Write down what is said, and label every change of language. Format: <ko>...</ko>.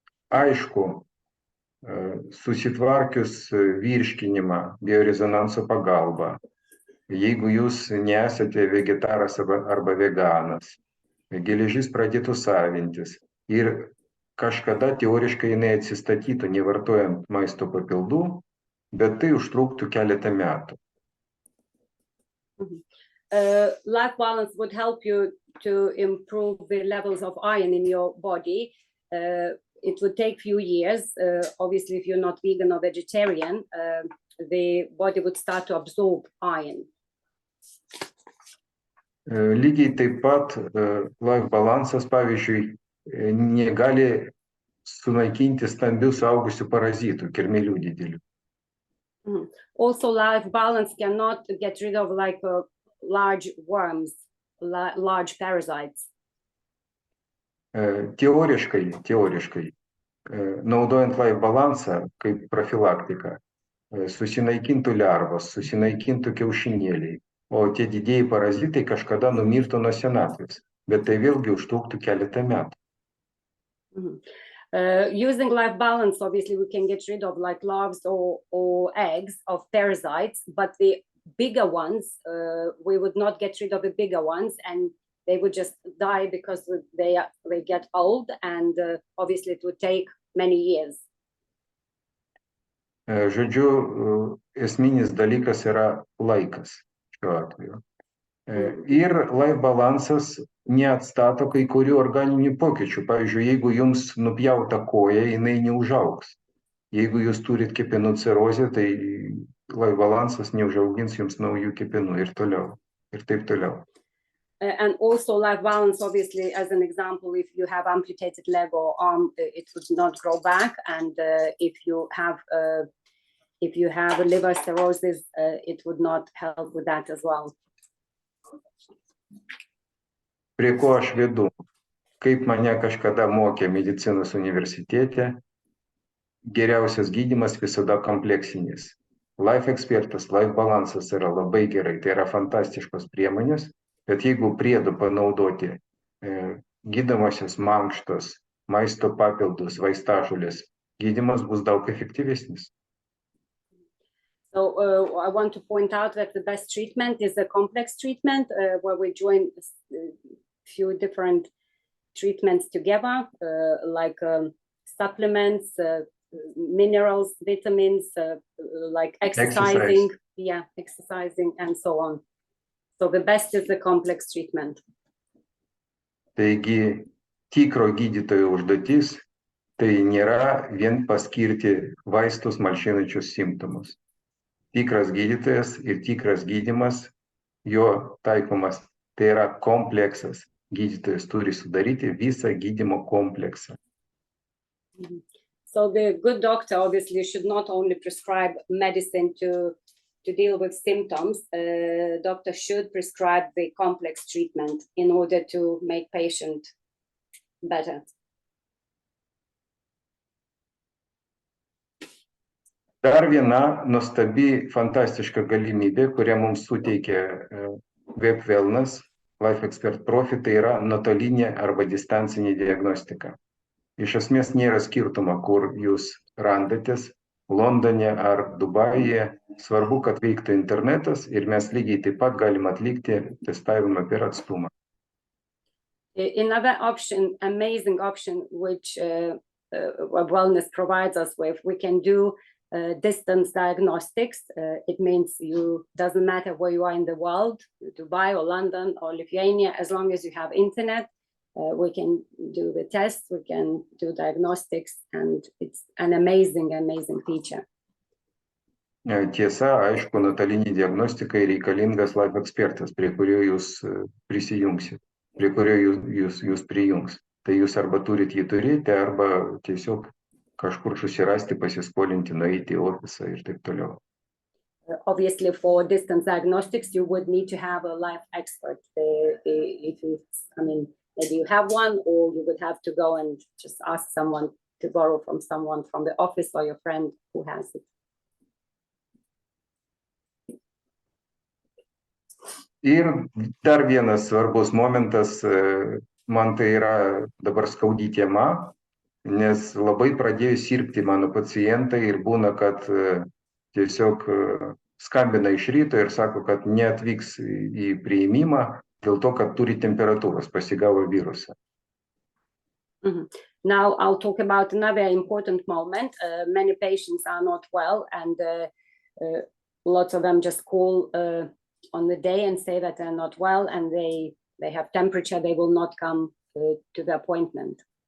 <lt>Aišku, susitvarkius virškinimą biorezonanso pagalba, jeigu jūs nesate vegetaras arba veganas, geležis pradėtų savintis ir kažkada teoriškai jinai atsistatytų nevartojant maisto papildų, bet tai užtruktų keletą metų.</lt> <en>Life balance would help you to improve the levels of iron in your body. It would take few years. Obviously, if you're not vegan or vegetarian, the body would start to absorb iron.</en> <lt>Lygiai taip pat life balansas, pavyzdžiui, negali sunaikinti stambių suaugusių parazitų, kirmėlių didelių.</lt> <en>Also, life balance cannot get rid of like large worms, large parasites.</en> <lt>Teoriškai, naudojant life balansą kaip profilaktiką, susinaikintų lervos, susinaikintų kiaušinėliai, o tie didieji parazitai kažkada numirtų nuo senatvės, bet tai vėlgi užtruktų keletą metų.</lt> <en>Using life balance, obviously, we can get rid of like larvae or eggs of parasites, but the bigger ones, we would not get rid of the bigger ones, and they would just die because they get old, and obviously it would take many years.</en> <lt>Žodžiu, esminis dalykas yra laikas šiuo atveju. Ir life balansas neatstato kai kurių organinių pokyčių. Pavyzdžiui, jeigu jums nupjauta koja, jinai neužaugs. Jeigu jūs turit kepenų cirozę, tai life balansas neužaugins jums naujų kepenų ir toliau, ir taip toliau.</lt> <en>And also life balance, obviously, as an example, if you have amputated leg or arm, it would not grow back. And if you have a liver cirrhosis, it would not help with that as well.</en> <lt>Prie ko aš vedu? Kaip mane kažkada mokė medicinos universitete, geriausias gydymas visada kompleksinis. Life ekspertas, life balansas yra labai gerai, tai yra fantastiškos priemonės, bet jeigu priedu panaudoti gydomosios mankštos, maisto papildus, vaistažolės, gydymas bus daug efektyvesnis.</lt> <en>So I want to point out that the best treatment is a complex treatment where we join a few different treatments together, like supplements, minerals, vitamins, like exercising, exercising, and so on. So the best is the complex treatment.</en> <lt>Taigi, tikro gydytojo užduotis tai nėra vien paskirti vaistus malšinančius simptomus. Tikras gydytojas ir tikras gydymas, jo taikomas Tai yra kompleksas. Gydytojas turi sudaryti visą gydymo kompleksą.</lt> <en>So the good doctor obviously should not only prescribe medicine to deal with symptoms. Doctor should prescribe the complex treatment in order to make patient better.</en> <lt>Dar viena nuostabi, fantastiška galimybė, kurią mums suteikia Web Wellness Life Expert Profi, tai yra nuotolinė arba distancinė diagnostika. Iš esmės nėra skirtumo, kur jūs randatės, Londone ar Dubajuje, svarbu, kad veiktų internetas ir mes lygiai taip pat galim atlikti testavimą per atstumą.</lt> <en>Another option, amazing option, which wellness provides us with, we can do distance diagnostics. It means doesn't matter where you are in the world, Dubai or London or Lithuania, as long as you have internet, we can do the tests, we can do diagnostics, and it's an amazing, amazing feature.</en> <lt>Tiesa, aišku, nuotolinė diagnostikai reikalingas Life Expertas, prie kurio jūs prisijungsit, prie kurio jūs prijungs. Tai jūs arba turit jį turėti, arba tiesiog kažkur susirasti, pasiskolinti, nueiti į ofisą ir taip toliau.</lt> <en>Obviously, for distance diagnostics, you would need to have a life expert. Maybe you have one, or you would have to go and just ask someone to borrow from someone from the office or your friend who has it.</en> <lt>Ir dar vienas svarbus momentas, man tai yra dabar skaudi tema, nes labai pradėjo sirgti mano pacientai ir būna, kad tiesiog skambina iš ryto ir sako, kad neatvyks į priėmimą dėl to, kad turi temperatūros, pasigavo virusą.</lt> <en>Now I'll talk about another important moment. Many patients are not well, and lots of them just call on the day and say that they're not well, and they have temperature, they will not come to the appointment.</en>